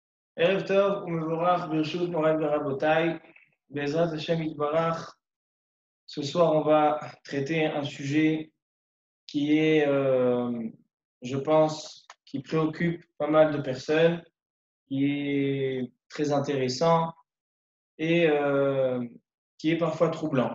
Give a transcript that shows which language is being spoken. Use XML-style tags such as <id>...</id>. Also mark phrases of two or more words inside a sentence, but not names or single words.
<he>ערב טוב ומבורך, ברשות מוריי ורבותיי, בעזרת השם יתברך.</he> <fr>Ce soir, on va traiter un sujet qui est, je pense, qui préoccupe pas mal de personnes, qui est très intéressant et qui est parfois troublant.</fr>